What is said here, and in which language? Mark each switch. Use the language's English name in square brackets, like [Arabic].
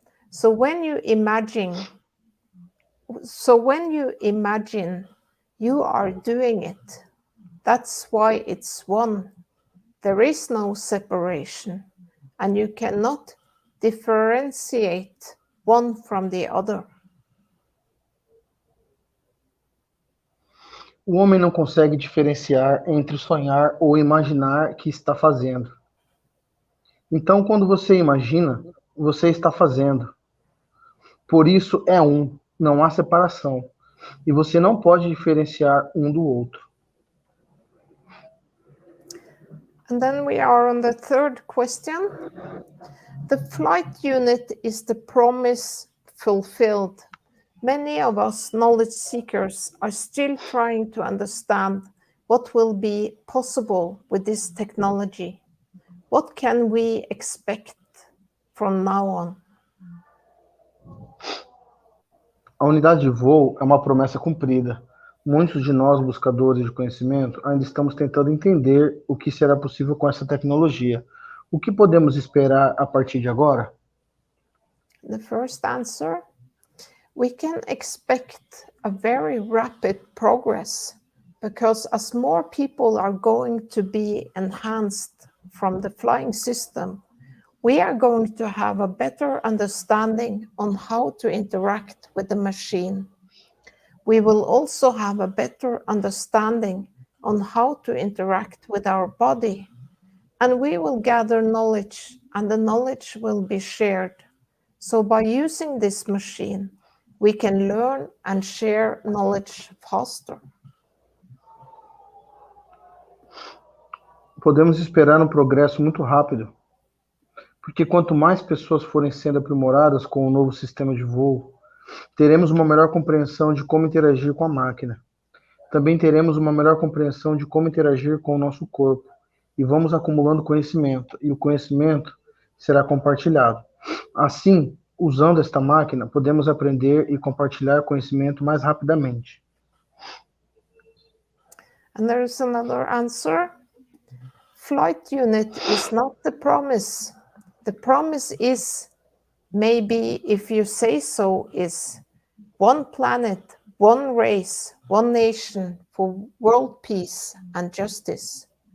[English] So when you imagine, you are doing it. That's why it's one. There is no separation, and you cannot differentiate one from the other. [Portuguese] O homem não consegue diferenciar entre sonhar ou imaginar que está fazendo. Então, quando você imagina, você está fazendo. Por isso é um, não há separação. E você não pode diferenciar um do outro. [English] And then we are on the third question. The flight unit is the promise fulfilled. Many of us knowledge seekers are still trying to understand what will be possible with this technology. What can we expect from now on? [Portuguese] A unidade de voo é uma promessa cumprida. Muitos de nós, buscadores de conhecimento, ainda estamos tentando entender o que será possível com essa tecnologia. O que podemos esperar a partir de agora? [English] The first answer, we can expect a very rapid progress because as more people are going to be enhanced from the flying system, we are going to have a better understanding on how to interact with the machine. We will also have a better understanding on how to interact with our body, and we will gather knowledge, and the knowledge will be shared. So by using this machine, we can learn and share knowledge faster. [Portuguese] Podemos esperar um progresso muito rápido, porque quanto mais pessoas forem sendo aprimoradas com o novo sistema de voo, teremos uma melhor compreensão de como interagir com a máquina. Também teremos uma melhor compreensão de como interagir com o nosso corpo, e vamos acumulando conhecimento, e o conhecimento será compartilhado. Assim, usando esta máquina, podemos aprender e compartilhar conhecimento mais rapidamente. [English] And there is another answer. Flight unit is not the promise. The promise is, maybe if you say so, is one planet, one race, one nation for world peace and justice.